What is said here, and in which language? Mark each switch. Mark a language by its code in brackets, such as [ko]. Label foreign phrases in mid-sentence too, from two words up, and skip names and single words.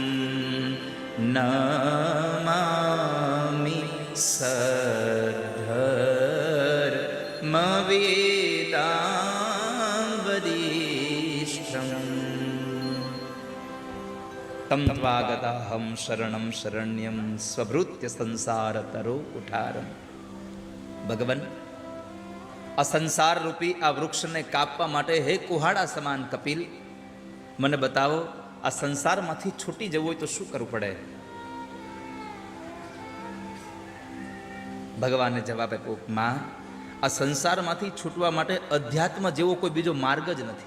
[sa] नमामि सद्धर्मवेदां वरिष्ठम् तं त्वागताहं शरणं शरण्यं स्वभृत्य संसारतरो कुठारम. [gu] ભગવાન, આ સંસાર રૂપી આ વૃક્ષને કાપવા માટે હે કુહાડા સમાન કપિલ, મને બતાવો આ સંસારમાંથી છૂટી જવું હોય તો શું કરવું પડે? ભગવાને જવાબ આપ્યો, માં, આ સંસારમાંથી છૂટવા માટે અધ્યાત્મ જેવો કોઈ બીજો માર્ગ જ નથી.